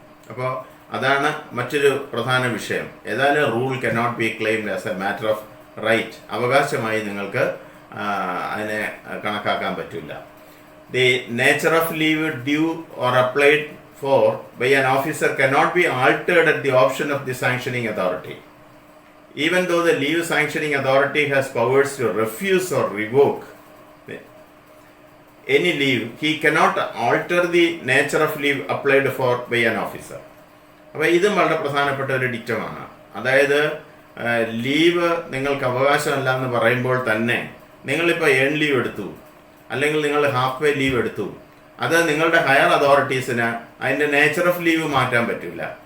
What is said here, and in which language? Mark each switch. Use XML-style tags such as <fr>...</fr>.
<ml>അപ്പോൾ അതാണ് മറ്റൊരു പ്രധാന വിഷയം. ഏതായാലും</ml> <en>Rule cannot be claimed as a matter of right.</en> <ml>അവകാശമായി നിങ്ങൾക്ക് അതിനെ കണക്കാക്കാൻ പറ്റില്ല.</ml> <en>The nature of leave due or applied for by an officer cannot be altered at the option of the sanctioning authority. Even though the leave sanctioning authority has powers to refuse or revoke any leave, he cannot alter the nature of leave applied for by an officer.</en> <ml>അപ്പോൾ ഇതും വളരെ പ്രധാനപ്പെട്ട ഒരു ഡിക്റ്റമാണ്. അതായത് leave നിങ്ങൾക്ക് അവകാശമല്ല എന്ന് പറയുമ്പോൾ തന്നെ നിങ്ങളിപ്പോൾ ഏൺ ലീവ് എടുത്തു, അല്ലെങ്കിൽ നിങ്ങൾ ഹാഫ് വേ ലീവ് എടുത്തു, അത് നിങ്ങളുടെ ഹയർ അതോറിറ്റീസിന് അതിൻ്റെ നേച്ചർ ഓഫ് ലീവ് മാറ്റാൻ പറ്റില്ല.</ml>